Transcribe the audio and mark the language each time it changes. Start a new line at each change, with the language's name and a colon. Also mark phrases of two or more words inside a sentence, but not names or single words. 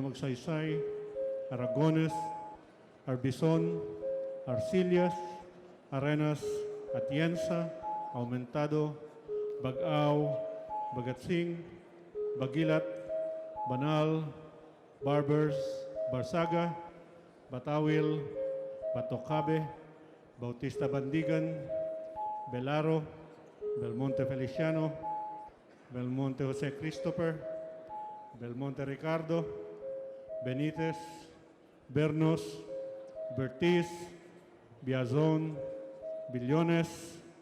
English: Magsaysay, Aragones, Arbizon, Arcillas, Arenas, Atienza, Aumentado, Bagaw, Bagatsing, Bagilat, Banal, Barbers, Barsaga, Batawil, Batocabe, Bautista Bandigan, Belaro, Belmonte Feliciano, Belmonte Jose Christopher, Belmonte Ricardo, Benitez, Bernos, Bertiz, Biazon, Billones,